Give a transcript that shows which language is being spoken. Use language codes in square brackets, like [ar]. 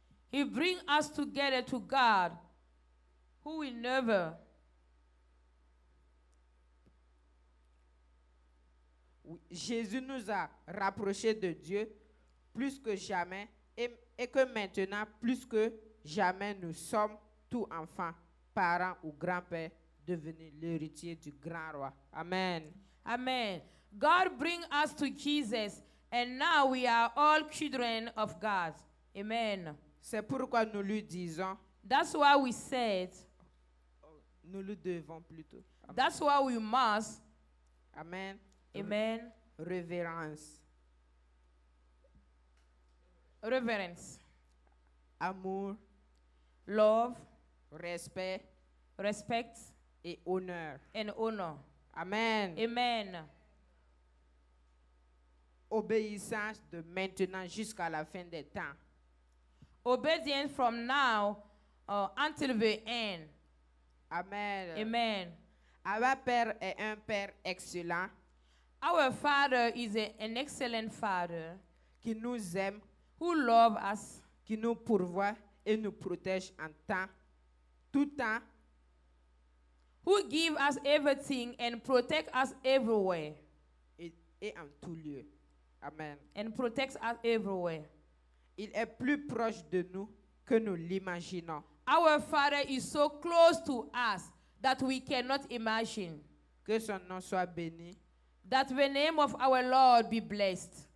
[en] He brings us together to God, who will never [fr] Oui, Jésus nous a rapprochés de Dieu plus que jamais et que maintenant, plus que jamais, nous sommes tous enfants, parents ou grands-pères devenus l'héritier du grand roi. Amen. Amen. [en] God bring us to Jesus, and now we are all children of God. Amen. [fr] C'est pourquoi nous lui disons, [en] That's why we said, [fr] nous lui devons plutôt. Amen. [en] that's why we must, Amen. amen, [fr] Révérence, [en] reverence, [fr] amour, [en] love, [fr] respect [en] respect, [fr] et honneur. [en] and honor. Amen. Amen. [fr] Obéissance de maintenant jusqu'à la fin des temps. [en] Obedience from now until the end. Amen. Amen. Our [fr] Père est un Père excellent [en] Our Father is an excellent Father [fr] qui nous aime, [en] who loves us, [fr] qui nous pourvoit et nous protège en tout temps, [en] who gives us everything and protects us everywhere. [fr] et en tout lieu. Amen. [en] And protects us everywhere. [fr] Il est plus proche de nous que nous l'imaginons. [en] Our Father is so close to us that we cannot imagine. [fr] Que son nom soit béni. [en] That the name of our Lord be blessed.